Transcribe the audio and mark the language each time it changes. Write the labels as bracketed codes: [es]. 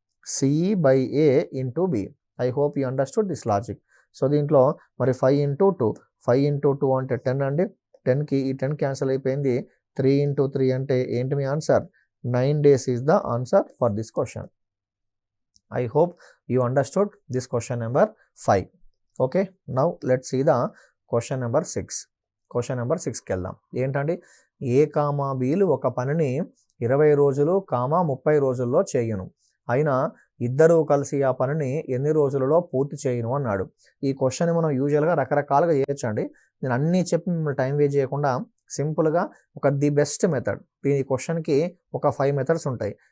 [en] C/A into B. I hope you understood this logic. [te] So దీంట్లో మరి 5 × 2 5 × 2 అంటే 10 అండి. 10కి ఈ 10 క్యాన్సిల్ అయిపోయింది. 3 × 3 అంటే ఏంటి మీ answer? [en] 9 days is the answer for this question. I hope you understood this question number 5. Okay, now let's see the question number 6. [te] Question number 6కి వెళ్దాం. ఏంటండి, ఏ కామా బీలు ఒక పనిని 20 రోజులు 30 రోజుల్లో చేయును, అయినా ఇద్దరూ కలిసి ఆ పనిని ఎన్ని రోజులలో పూర్తి చేయను అన్నాడు. ఈ క్వశ్చన్ మనం యూజువల్గా రకరకాలుగా చేయొచ్చండి. నేను అన్నీ చెప్పి మిమ్మల్ని టైం వేస్ట్ చేయకుండా సింపుల్గా ఒక ది బెస్ట్ మెథడ్, ఈ క్వశ్చన్కి ఒక 5 మెథడ్స్ ఉంటాయి.